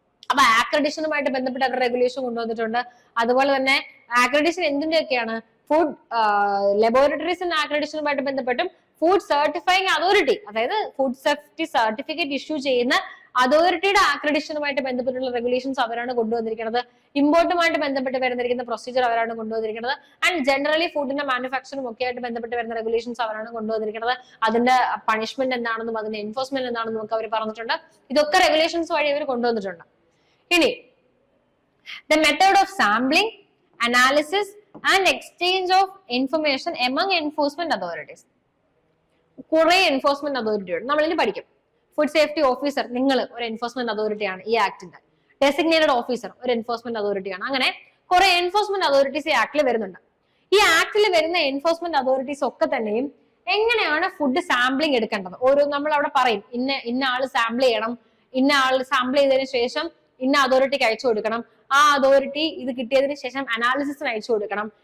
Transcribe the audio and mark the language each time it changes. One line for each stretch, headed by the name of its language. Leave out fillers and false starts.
Malayalam: അപ്പൊ അക്രഡിഷനുമായിട്ട് ബന്ധപ്പെട്ട് അവർ റെഗുലേഷൻ കൊണ്ടുവന്നിട്ടുണ്ട്. അതുപോലെ തന്നെ അക്രഡിഷൻ എന്തിന്റെയൊക്കെയാണ്, ഫുഡ് ലബോറട്ടറീസിന്റെ അക്രഡിഷനുമായിട്ട് ബന്ധപ്പെട്ടും ഫുഡ് സർട്ടിഫൈങ് അതോറിറ്റി, അതായത് ഫുഡ് സേഫ്റ്റി സർട്ടിഫിക്കറ്റ് ഇഷ്യൂ ചെയ്യുന്ന അതോറിറ്റിയുടെ അക്രഡിഷനുമായിട്ട് ബന്ധപ്പെട്ടുള്ള റെഗുലേഷൻസ് അവരാണ് കൊണ്ടുവന്നിരിക്കുന്നത്. ഇമ്പോർട്ടുമായിട്ട് ബന്ധപ്പെട്ട് വരുന്നിരിക്കുന്ന പ്രൊസീജിയർ അവരാണ് കൊണ്ടുവന്നിരിക്കുന്നത്. ആൻഡ് ജനറലി ഫുഡിന്റെ മാനുഫാക്ചറും ഒക്കെ ആയിട്ട് ബന്ധപ്പെട്ട് വരുന്ന റെഗുലേഷൻസ് അവരാണ് കൊണ്ടുവന്നിരിക്കുന്നത്. അതിന്റെ പണിഷ്മെന്റ് എന്താണെന്നും അതിന്റെ എൻഫോഴ്സ്മെന്റ് എന്താണെന്നും ഒക്കെ അവർ പറഞ്ഞിട്ടുണ്ട്. ഇതൊക്കെ റെഗുലേഷൻസ് വഴി അവർ കൊണ്ടുവന്നിട്ടുണ്ട്.
English: ഇനി the method of sampling, analysis and exchange of information among enforcement authorities.
Malayalam: കുറെ എൻഫോഴ്സ്മെന്റ് അതോറിറ്റി ഉണ്ട്, നമ്മൾ ഇനി പഠിക്കും. ഫുഡ് സേഫ്റ്റി ഓഫീസർ, നിങ്ങൾ ഒരു എൻഫോഴ്സ്മെന്റ് അതോറിറ്റിയാണ് ഈ ആക്ടിന്റെ. ഡെസിഗ്നേറ്റഡ് ഓഫീസർ ഒരു എൻഫോഴ്സ്മെന്റ് അതോറിറ്റിയാണ്. അങ്ങനെ കുറെ എൻഫോഴ്സ്മെന്റ് അതോറിറ്റീസ് ഈ ആക്ടിൽ വരുന്നുണ്ട്. ഈ ആക്ടിൽ വരുന്ന എൻഫോഴ്സ്മെന്റ് അതോറിറ്റീസ് ഒക്കെ തന്നെയും എങ്ങനെയാണ് ഫുഡ് സാമ്പിളിംഗ് എടുക്കേണ്ടത്, ഓരോ നമ്മൾ അവിടെ പറയും ഇന്ന ആള് സാമ്പിൾ ചെയ്യണം, ഇന്ന ആള് സാമ്പിൾ ചെയ്തതിനു ശേഷം ഇന്ന അതോറിറ്റിക്ക് അയച്ചു കൊടുക്കണം, ആ അതോറിറ്റി ഇത് കിട്ടിയതിനു ശേഷം അനാലിസിസിന് അയച്ചു കൊടുക്കണം.